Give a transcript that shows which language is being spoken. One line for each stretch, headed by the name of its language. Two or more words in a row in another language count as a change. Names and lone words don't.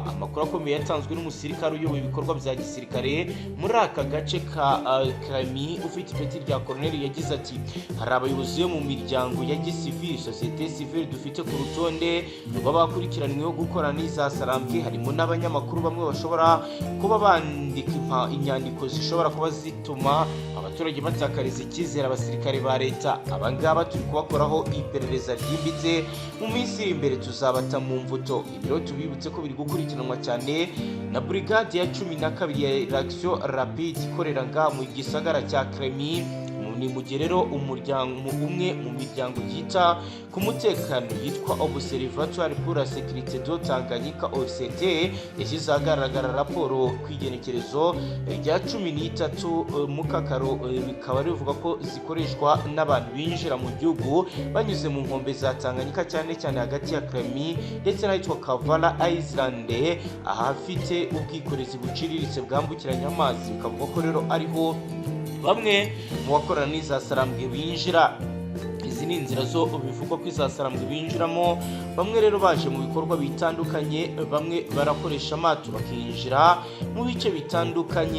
Kinyarwanda: Amakuru akomeye yatanzwe n'umusirikare uyoboye ibikorwa bya gisirikare muri aka gace ka Kremi ufite ipeti rya Colonel yagize ati hari abayobozi bo mu miryango ya gisivili,
French: société civile
Kinyarwanda: dufite ku rutonde rw'abakurikiranyweho gukora n'iza Sarambwe, harimo n'abanyamakuru bamwe bashobora kuba bandika inyandiko zishobora kuba zituma abaturage batakariza icyizere abasirikare ba leta. Abangaba turi kubakoraho iperereza ryimbitse, mu minsi iri imbere tuzabata mu mvuto. Ibiro tubibutse ko biri gukurikiranwa cyane na brigade ya 12 ya
French: réaction rapide
Kinyarwanda: ikorera nga mu gisagara cya Kremi. Ni mu gihe rero umuryango umwe mu miryango yita ku mutekano yitwa Observatoire pour la sécurité de Tanganyika OCT yashyize ahagaragara raporo ku igenekerezo rya 13 Mukakaro, bikaba rivuga ko zikoreshwa n'abantu binjira mu gihugu banyuze mu nkombe za Tanganyika cyane cyane hagati ya Kremi ndetse n'ahitwa Kavala Island, ahafite ubwikorezi buciriritse bwambukiranya amazi. Bikavuga ko rero ariho bamwe mu bakorana n'iza Sarambwe binjira. Izi n'inzira zo bivugwa ko izasarambwe binjiramo. Bamwe rero baje mu bikorwa bitandukanye, bamwe barakoresha amato bakinjira mu bice bitandukanye.